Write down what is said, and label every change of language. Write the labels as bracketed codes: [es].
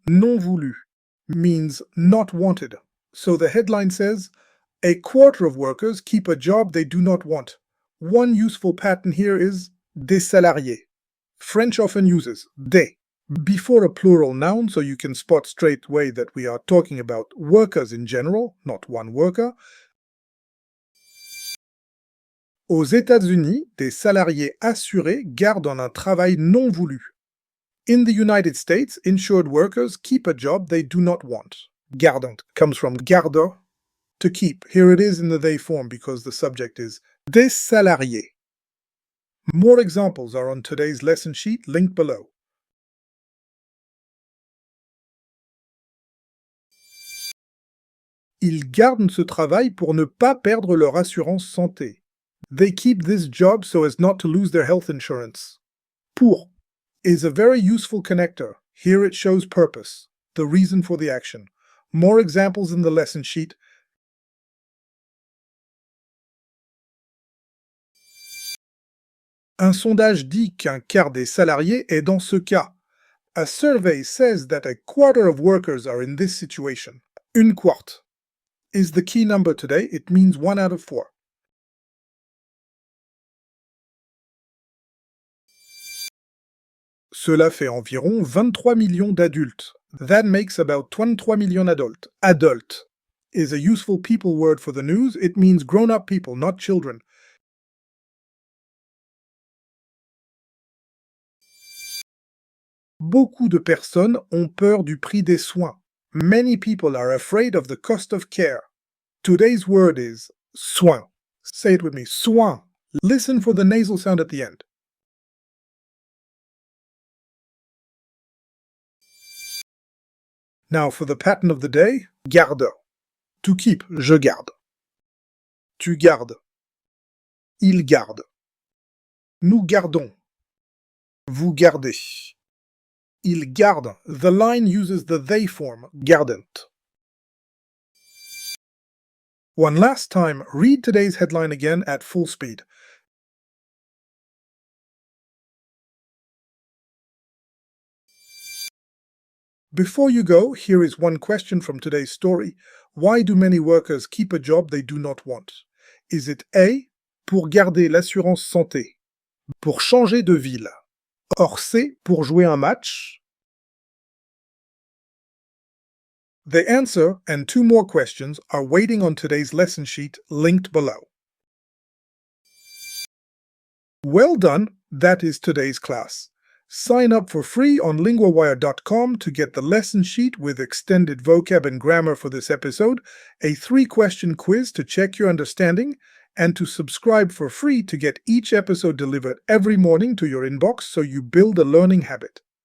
[fr] Non voulu [en] means not wanted. So the headline says, a quarter of workers keep a job they do not want. One useful pattern here is [fr] des salariés. [en] French often uses des before a plural noun, so you can spot straight away that we are talking about workers in general, not one worker. [fr] Aux États-Unis, des salariés assurés gardent un travail non voulu. [en] In the United States, insured workers keep a job they do not want. Gardant comes from garder, to keep. Here it is in the they form because the subject is des salariés. More examples are on today's lesson sheet linked below. [fr] Ils gardent ce travail pour ne pas perdre leur assurance santé. [en] They keep this job so as not to lose their health insurance. Pour is a very useful connector. Here it shows purpose, the reason for the action. More examples in the lesson sheet. [fr] Un sondage dit qu'un quart des salariés est dans ce cas. [en] A survey says that a quarter of workers are in this situation. Une quart is the key number today. It means 1 out of 4. [fr] Cela fait environ 23 millions d'adultes. [en] That makes about 23 million adultes. Adulte is a useful people word for the news. It means grown-up people, not children. [fr] Beaucoup de personnes ont peur du prix des soins. [en] Many people are afraid of the cost of care. Today's word is soin. Say it with me, soin. Listen for the nasal sound at the end. Now for the pattern of the day, garder. To keep, [fr] je garde. Tu gardes. Il garde. Nous gardons. Vous gardez. Il garde. [en] The line uses the they form, gardent. One last time, read today's headline again at full speed. Before you go, here is one question from today's story. Why do many workers keep a job they do not want? Is it A, [fr] pour garder l'assurance santé, pour changer de ville, [en] or C, [fr] pour jouer un match? [en] The answer and 2 more questions are waiting on today's lesson sheet linked below. Well done, that is today's class. Sign up for free on LinguaWire.com to get the lesson sheet with extended vocab and grammar for this episode, a 3-question quiz to check your understanding, and to subscribe for free to get each episode delivered every morning to your inbox so you build a learning habit.